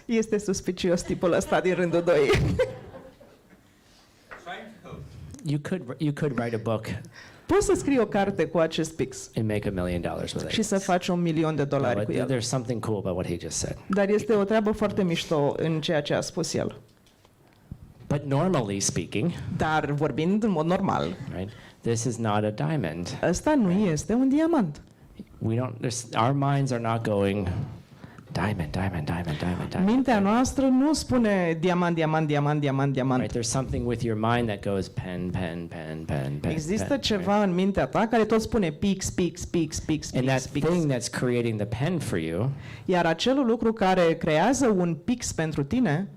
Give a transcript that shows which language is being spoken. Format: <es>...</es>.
<ro>Este suspicios tipul ăsta din rândul 2.</ro> <en>Trying to help. You could write a book</en> <ro>Poți să scrii o carte cu acest pix</ro> <en>and make $1 million with it.</en> <ro>și să faci $1.000.000 cu</ro> <en>No,</en> <ro>el.</ro> <en>there's something cool about what he just said.</en> <ro>Dar este o treabă foarte mișto în ceea ce a spus el.</ro> <en>But normally speaking,</en> <ro>Dar vorbind în mod normal,</ro> <en>right? This is not a diamond.</en> <ro>ăsta nu este un diamant.</ro> <en>Our minds are not going diamond, diamond, diamond, diamond, diamond.</en> <ro>Mintea noastră nu spune diamant, diamant, diamant, diamant, diamant.</ro> <en>Right? There's something with your mind that goes pen, pen, pen, pen, pen.</en> <ro>Există</ro> <en>pen,</en> <ro>ceva în mintea ta care tot spune pix, pix, pix, pix,</ro> <en>And</en> <ro>pix,</ro> <en>that</en> <ro>pix.</ro> <en>thing that's creating the pen for you</en> <ro>Iar acel lucru care creează un pix pentru tine</ro>